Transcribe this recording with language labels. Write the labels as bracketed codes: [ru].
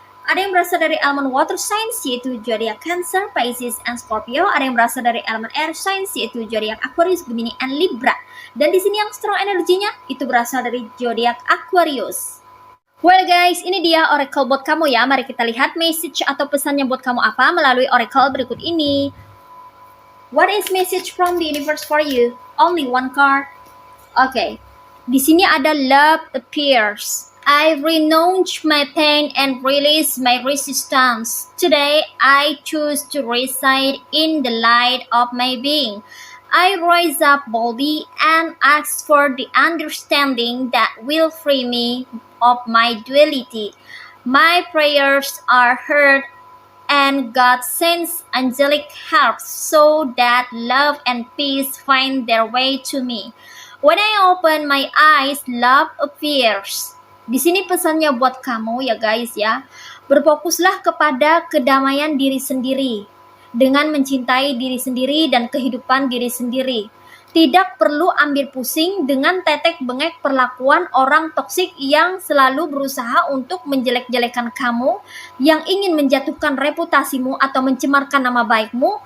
[id] Ada yang berasal dari elemen water signs yaitu zodiak Cancer, Pisces, [en] and [id] Scorpio. Ada yang berasal dari elemen air signs yaitu zodiak Aquarius, Gemini, [en] and [id] Libra. Dan di sini yang strong energinya itu berasal dari zodiak Aquarius. [en] Well guys, [id] ini dia oracle buat kamu ya. Mari kita lihat message atau pesannya buat kamu apa melalui oracle berikut ini. [en] What is message from the universe for you? Only one card. Okay. [id] Di sini ada [en] love appears. I renounce my pain and release my resistance. Today, I choose to reside in the light of my being. I rise up boldly and ask for the understanding that will free me of my duality. My prayers are heard and God sends angelic help so that love and peace find their way to me. When I open my eyes, love appears. [id] Di sini pesannya buat kamu ya guys ya. Berfokuslah kepada kedamaian diri sendiri dengan mencintai diri sendiri dan kehidupan diri sendiri. Tidak perlu ambil pusing dengan tetek bengek perlakuan orang toksik yang selalu berusaha untuk menjelek-jelekan kamu, yang ingin menjatuhkan reputasimu atau mencemarkan nama baikmu.